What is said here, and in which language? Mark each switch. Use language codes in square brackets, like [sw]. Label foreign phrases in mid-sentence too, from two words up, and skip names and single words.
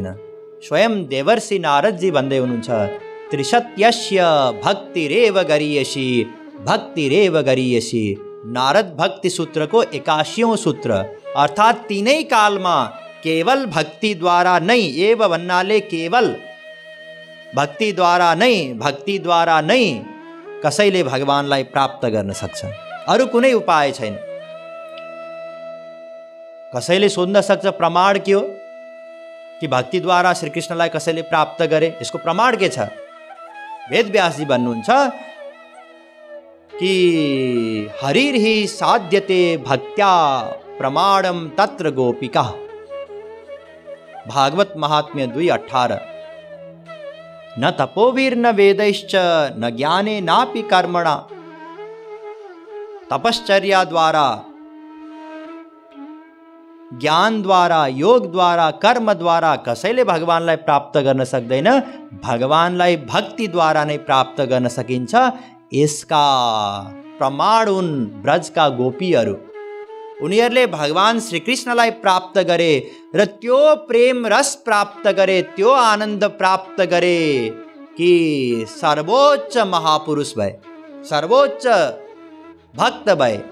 [ne] स्वयं देवर्षि नारदजी भन्दै हुनुहुन्छ, [sa] त्रिशत्यस्य भक्तिरेव गरीयसी, भक्तिरेव गरीयसी। [ne] नारद भक्ति सूत्रको 81औं सूत्र, अर्थात् तीनै कालमा केवल भक्ति द्वारा नै, एव भन्नाले केवल भक्ति द्वारा नै, भक्ति द्वारा नै कसैले भगवानलाई प्राप्त गर्न सक्छ, अरू कुनै उपाय छैन। कसैले सोध्न सक्छ प्रमाण के हो कि भक्तिद्वारा श्रीकृष्णलाई कसैले प्राप्त गरे? यसको प्रमाण के छ? वेदव्यासजी भन्नुहुन्छ कि [sa] हरिर्हि साध्यते भक्त्या प्रमाणम तत्र गोपिका। [ne] भागवत महात्म्य 2:18। [sa] न तपोवीर्न वेदैश्च न ज्ञाने नापि कर्मणा। [ne] तपश्चर्या द्वारा, ज्ञान द्वारा, योग द्वारा, कर्म द्वारा कसैले भगवानलाई प्राप्त गर्न सक्दैन, भगवानलाई भक्तिद्वारा नै प्राप्त गर्न सकिन्छ। यसका प्रमाण उन ब्रजका गोपीहरू, उनीहरूले भगवान श्रीकृष्णलाई प्राप्त गरे र त्यो प्रेम रस प्राप्त गरे, त्यो आनन्द प्राप्त गरे कि सर्वोच्च महापुरुष भए, सर्वोच्च भक्त भए।